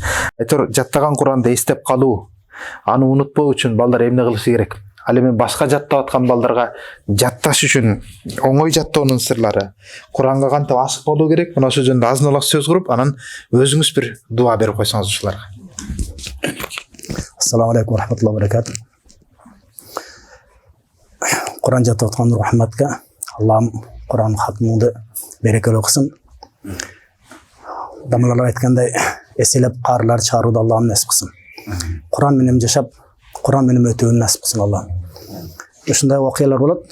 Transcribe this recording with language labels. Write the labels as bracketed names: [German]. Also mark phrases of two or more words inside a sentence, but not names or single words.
[Kyrgyz] Айтор жаттаган Куранды эстеп калуу, аны унутпоо үчүн балдар эмне кылышы керек? Ал эми башка жаттап аткан балдарга жатташ үчүн оңой жаттоонун сырлары, Куранга кантип ашык болуу керек? Мына ошол жөнүндө азын улак сөз куруп, анан өзүңүз бир дуа берип койсоңуз ушуларга. [Arabic] السلام عليكم ورحمة الله وبركاته. [Kyrgyz] Kur'an jаттап аткан Нур Мухаммадка Аллахым Кур'ан хатмыңды берекелүү кылсын. Дамлар айткандай эселеп каарылар чыгарууду Аллахым насип кылсын. Кур'ан менен жашап, Кур'ан менен өтүүнү насип кылсын Аллахым. Ушундай окуялар болот.